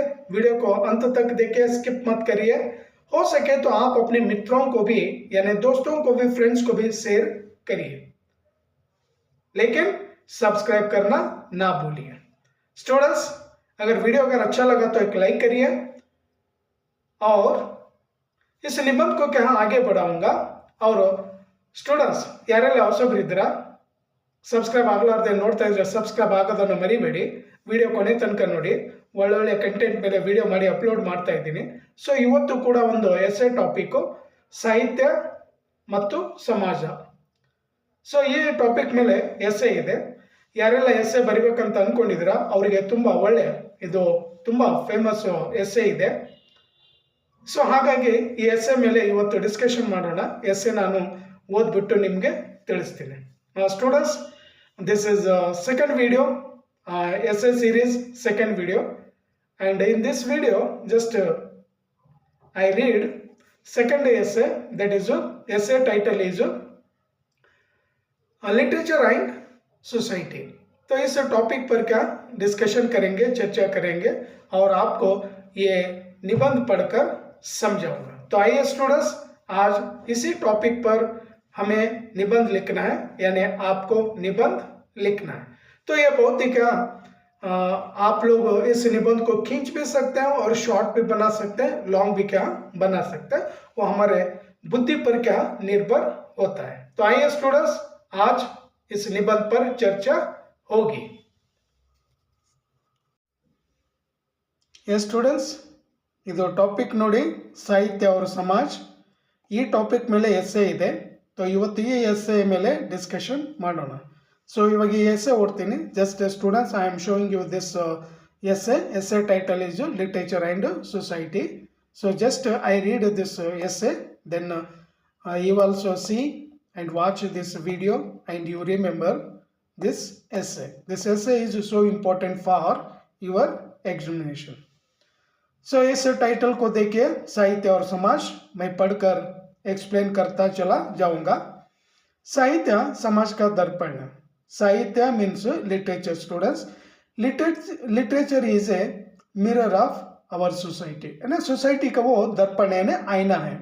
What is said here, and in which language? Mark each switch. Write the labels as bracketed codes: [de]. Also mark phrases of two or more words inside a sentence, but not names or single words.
[hi] वीडियो को अंत तक देखिए, स्किप मत करिए। हो सके तो आप अपने मित्रों को भी यानी दोस्तों को भी, फ्रेंड्स को भी शेयर करिए, लेकिन सब्सक्राइब करना ना भूलिए। स्टूडेंट्स, अगर वीडियो अगर अच्छा लगा तो एक लाइक करिए और इस निबंध को क्या आगे बढ़ाऊंगा। [kn] और ಸ್ಟೂಡೆಂಟ್ಸ್, ಯಾರೆಲ್ಲ ಹೊಸಬರಿದ್ದೀರಾ ಸಬ್ಸ್ಕ್ರೈಬ್ ಆಗಲಾರ್ದೆ ನೋಡ್ತಾ ಇದ್ರೆ ಸಬ್ಸ್ಕ್ರೈಬ್ ಆಗೋದನ್ನು ಮರಿಬೇಡಿ। ವಿಡಿಯೋ ಕೊನೆ ತನಕ ನೋಡಿ, ಒಳ್ಳೊಳ್ಳೆ ಕಂಟೆಂಟ್ ಮೇಲೆ ವಿಡಿಯೋ ಮಾಡಿ ಅಪ್ಲೋಡ್ ಮಾಡ್ತಾ ಇದ್ದೀನಿ। ಇವತ್ತು ಕೂಡ ಒಂದು [en] essay topic [kn] ಸಾಹಿತ್ಯ ಮತ್ತು ಸಮಾಜ। ಈ ಟಾಪಿಕ್ ಮೇಲೆ ಎಸ್ಸೆ ಇದೆ। ಯಾರೆಲ್ಲ ಎಸ್ಸೆ ಬರಿಬೇಕಂತ ಅನ್ಕೊಂಡಿದ್ದೀರಾ ಅವರಿಗೆ ತುಂಬಾ ಒಳ್ಳೆ ಇದು ತುಂಬಾ [en] famous essay [kn] ಇದೆ। ಹಾಗಾಗಿ ಈ ಎಸ್ಸೆ ಮೇಲೆ ಇವತ್ತು ಡಿಸ್ಕಷನ್ ಮಾಡೋಣ। ಎಸ್ಸೆ ನಾನು ಓದ್ಬಿಟ್ಟು ನಿಮಗೆ ತಿಳಿಸ್ತೀನಿ। ಸ್ಟೂಡೆಂಟ್ಸ್, [en] this is second video, essay series second video, and in this video just I read second essay, that is essay title is literature and society। [hi] तो इस टॉपिक पर क्या डिस्कशन करेंगे, चर्चा करेंगे और आपको ये निबंध पढ़कर समझाऊंगा। तो आइए स्टूडेंट्स, आज इसी टॉपिक पर हमें निबंध लिखना है, यानी आपको निबंध लिखना है। तो ये बहुत ही क्या आप लोग इस निबंध को खींच भी सकते हैं और शॉर्ट भी बना सकते हैं, लॉन्ग भी क्या बना सकते हैं। वो हमारे बुद्धि पर क्या निर्भर होता है। तो आइए स्टूडेंट्स, आज इस निबंध पर चर्चा होगी। ये स्टूडेंट्स, [kn] ಇದು ಟಾಪಿಕ್ ನೋಡಿ, ಸಾಹಿತ್ಯ [hi] और समाज। [kn] ಈ ಟಾಪಿಕ್ ಮೇಲೆ ಎಸ್ಸೆ ಇದೆ। तो ಇವತ್ತು ಈ ಎಸ್ಸೆ ಮೇಲೆ ಡಿಸ್ಕಷನ್ ಮಾಡೋಣ। ಇವಾಗ ಈ ಎಸ್ಸೆ ಓಡ್ತೀನಿ। [en] just students, I am showing you this essay title is literature and society. Just I read this essay, then you also see and watch this video and you remember this essay. This essay is so important for your examination. [hi] इस टाइटल को देखिए, साहित्य और समाज। मैं पढ़कर एक्सप्लेन करता चला जाऊंगा। साहित्य समाज का दर्पण है। साहित्य [en] means literature. [hi] स्टूडेंट्स, [en] literature is a mirror of our society, [hi] यानी सोसाइटी का वो दर्पण है, आईना है।